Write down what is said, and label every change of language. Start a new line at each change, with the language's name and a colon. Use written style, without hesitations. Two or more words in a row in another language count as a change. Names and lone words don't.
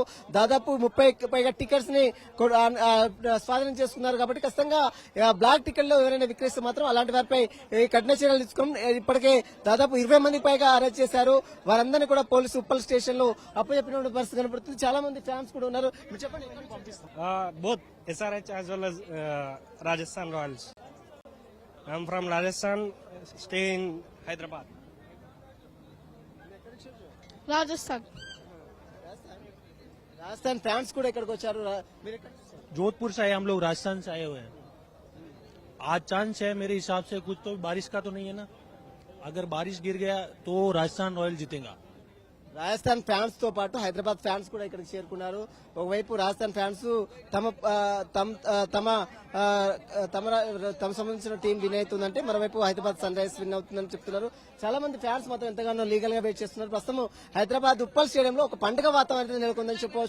Telugu: దాదాపు 30 పైగా టికెట్స్ ని స్వాధీనం చేసుకున్నారు. కాబట్టి ఖచ్చితంగా బ్లాక్ టికెట్ లో ఎవరైనా విక్రయిస్తే మాత్రం అలాంటి వారిపై కఠిన చర్యలు తీసుకుని ఇప్పటికే దాదాపు 20 మంది పైగా అరెస్ట్ చేశారు. వారందరినీ కూడా పోలీసు ఉప్పల్ స్టేషన్ లో అప్పచెప్పిన పరిస్థితి కనబడుతుంది. చాలా మంది ఫ్యాన్స్ కూడా ఉన్నారు. మీరు చెప్పండి.
English: Both SRH as well as Rajasthan Royals. I'm from Rajasthan, stay in Hyderabad. Rajasthan.
Telugu: రాజస్థాన్ ఫ్యాన్స్ కూడా ఇక్కడికి వచ్చారు.
Hindi: जोधपुर से आए हम लोग, राजस्थान से आए हुए हैं. आज चांस है मेरे हिसाब से, कुछ तो बारिश का तो नहीं है ना. अगर बारिश गिर गया तो राजस्थान रॉयल जीतेगा.
Telugu: రాజస్థాన్ ఫ్యాన్స్ తో పాటు హైదరాబాద్ ఫ్యాన్స్ కూడా ఇక్కడికి చేరుకున్నారు. ఒకవైపు రాజస్థాన్ ఫ్యాన్స్ తమ సంబంధించిన టీం విన్ అవుతుందంటే, మరోవైపు హైదరాబాద్ సన్ రైజర్స్ విన్ అవుతుందని చెప్తున్నారు. చాలా మంది ఫ్యాన్స్ మాత్రం ఎంతగానో లీగల్ గా వెయిట్ చేస్తున్నారు. ప్రస్తుతం హైదరాబాద్ ఉప్పల్ స్టేడియంలో ఒక పండుగ వాతావరణం నెలకొందని చెప్పవచ్చు.